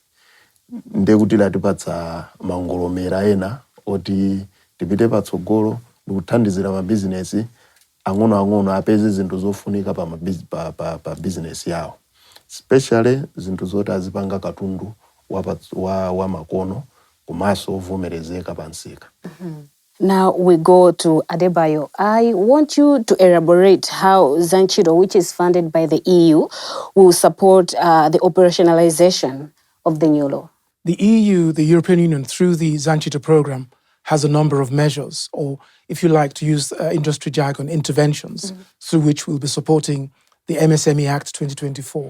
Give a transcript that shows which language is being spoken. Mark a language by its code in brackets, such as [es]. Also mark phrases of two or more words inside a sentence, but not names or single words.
[ny] Ndekuti latipatsa mangolomera ena oti tipite patsogolo ndikuthandizira mabizinesi ang'ono-ang'ono apeze zinthu zofunika pa business yawo. Especially zinthu zoti azipanga katundu wa makono komanso ovomerezeka pansika. [en] Now we go to Adebayo. I want you to elaborate how Zantchito, which is funded by the EU, will support the operationalization of the new law. The EU, the European Union, through the Zantchito program, has a number of measures, or if you like to use industry jargon, interventions, through which we'll be supporting the MSME Act 2024.